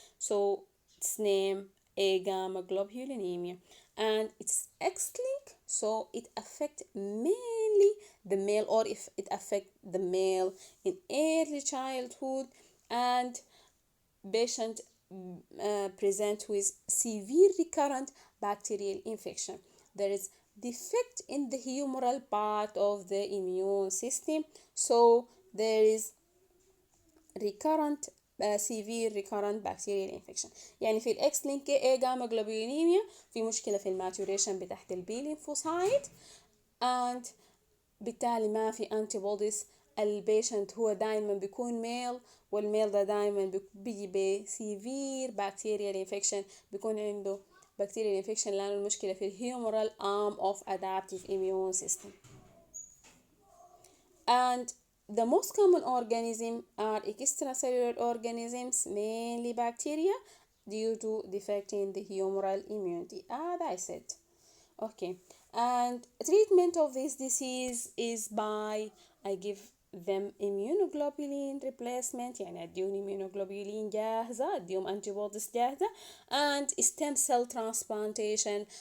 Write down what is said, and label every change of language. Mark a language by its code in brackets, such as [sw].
[en] So its name agammaglobulinemia, and it's X-linked, so it affect mainly the male, or if it affect the male in early childhood, and patient present with severe recurrent bacterial infection. There is defect in the humoral part of the immune system, so there is recurrent severe recurrent bacterial infection. [ar] يعني في الاكس لينك اي جاما جلوبولينيميا في مشكله في الماتوريشن بتاعت البي لينفوسايت، and بالتالي ما في انتي بوديز. البيشنت هو دايما بيكون ميل، والميل ده دايما بيجي بسيفير بكتيريال انفكشن، بيكون عنده بكتيريال انفكشن لانه المشكله في الهيومرال [en] arm of adaptive immune system. And the most common organism are extracellular organisms, mainly bacteria, due to defect in the humoral immunity, as I said. Okay, and treatment of this disease is by I give them immunoglobulin replacement، [ar] يعني اديهم immunoglobulin جاهزة، اديهم antibodies جاهزة، [en] and stem cell transplantation.